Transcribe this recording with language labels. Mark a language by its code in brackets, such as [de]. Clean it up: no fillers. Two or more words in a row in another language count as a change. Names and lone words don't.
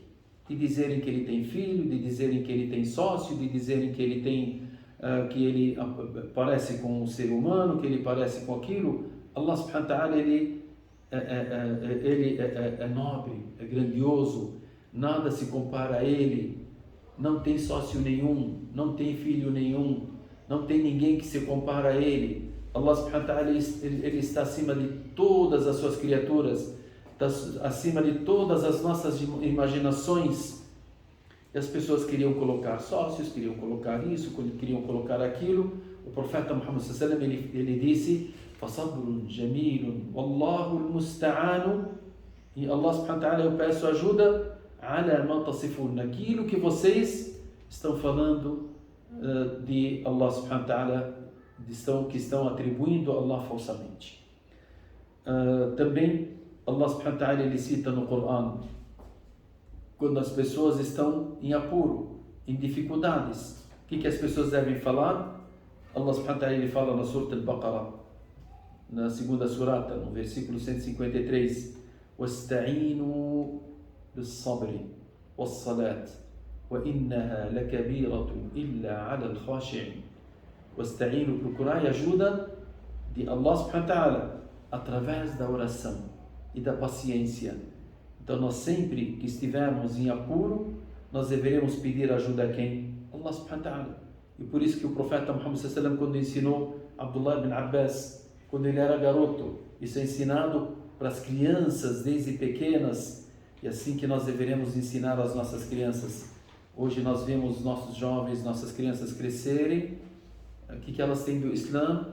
[pt] De dizerem que ele tem filho, de dizerem que ele tem sócio, de dizerem que ele tem, que ele parece com um ser humano, que ele parece com aquilo. [ar] الله سبحانه وتعالى, [pt] ele é nobre, é grandioso, nada se compara a ele, não tem sócio nenhum, não tem filho nenhum, não tem ninguém que se compara a ele. [ar] الله سبحانه وتعالى, [pt] ele está acima de todas as suas criaturas, está acima de todas as nossas imaginações. E as pessoas queriam colocar sócios, queriam colocar isso, queriam colocar aquilo. O profeta Muhammad [ar] صلى الله عليه وسلم, [pt] ele disse: [ar] فصبر جميل والله المستعان. E الله سبحانه وتعالى, [pt] eu peço ajuda [ar] على ما تصفون, [pt] naquilo que vocês estão falando de Allah [ar] سبحانه وتعالى, [pt] que estão atribuindo a Allah falsamente. [ar] Também الله سبحانه وتعالى, [pt] ele cita no Corão, quando as pessoas estão em apuro, em dificuldades, o que as pessoas devem falar? Allah [ar] سبحانه وتعالى, [pt] ele fala na Surah Al-Baqarah, na segunda surata, no versículo 153: [ar] وَاسْتَعِينُوا بِالصَّبْرِ وَالصَّلَاةِ وَإِنَّهَا لَكَبِيرَةٌ إِلَّا عَلَى الْخَاشِعِينَ. وَاسْتَعِينُوا, [pt] procurai ajuda de Allah [ar] سبحانه وتعالى [pt] através da oração e da paciência. Então nós sempre que estivermos em apuro, nós deveremos pedir ajuda a quem? [ar] الله سبحانه وتعالى. [pt] E por isso que o profeta Muhammad [ar] صلى الله عليه وسلم, [pt] quando ensinou Abdullah ibn Abbas, quando ele era garoto, isso é ensinado para as crianças desde pequenas, e assim que nós deveremos ensinar às nossas crianças. Hoje nós vemos nossos jovens, nossas crianças crescerem, o que elas têm do Islã?